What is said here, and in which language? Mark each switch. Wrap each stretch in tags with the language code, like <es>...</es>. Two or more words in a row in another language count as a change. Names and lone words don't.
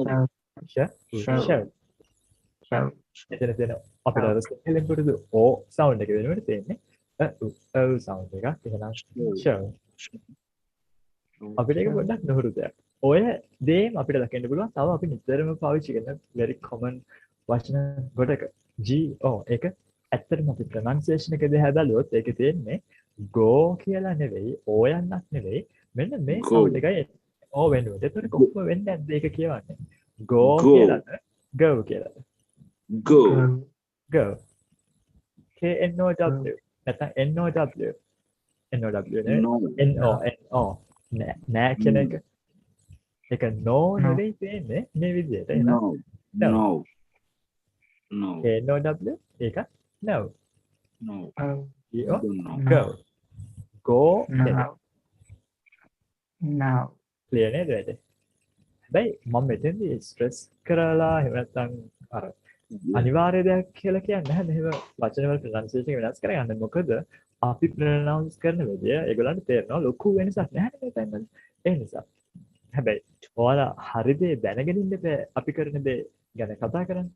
<en>show.</en> <si>එතන තියෙන අපිට අර සිංහලෙන් පුරුදු ඕ sound එක වෙනුවට තියෙන්නේ ඔව් sound එකක්. එහෙනම් show. අපිට ඒක පොඩ්ඩක් නොහුරු දෙයක්. ඔය දේම අපිට දකින්න පුළුවන්. තව අපි නිතරම පාවිච්චි කරන</si> <en>very common</en> <si>වචන ගොඩක go ඒක ඇත්තටම අපි pronunciation එක දිහා බැලුවොත් ඒකේ තියෙන්නේ go කියලා නෙවෙයි ඕයන්නක් නෙවෙයි මෙන්න මේ</si> <en>Go.</en> <si>sound එකයි ඕ වෙනුවට. ඒතර කොහොම වෙන්නේ නැද්ද ඒක කියවන්නේ?</si> <en>go Go.</en> <si>කියලාද go කියලාද?</si> <en>Go. go k n o w නැත්නම් n o w නේ No.</en> <si>n o නෑ කියන එක. ඒක no නෙවෙයි තියෙන්නේ මේ විදිහට. එහෙනම්</si> <en>No. No. No. N-O-W ඒක no. No. G-O Don't know. go. Go එක. Now. Now.</en> <si>clear නේද වැඩ? හැබැයි මම මෙතෙන්දී ස්ට්‍රෙස් කරලා එහෙම නැත්නම් අර අනිවාර්ය දෙයක් කියලා කියන්නේ නැහැ මෙහෙම වචන වල ප්‍රොනන්සියේෂන් වෙනස් කරගන්න. මොකද අපි ප්‍රොනවුන්ස් කරන විදිය ඒගොල්ලන්ට තේරෙනවා ලොකු වෙනසක් නැහැ මේ time වල. ඒ නිසා. හැබැයි ඔයාලා හරි දේ දැනගෙන ඉන්න බෑ අපි කරන දේ ගැන කතා කරන්නේ.</si>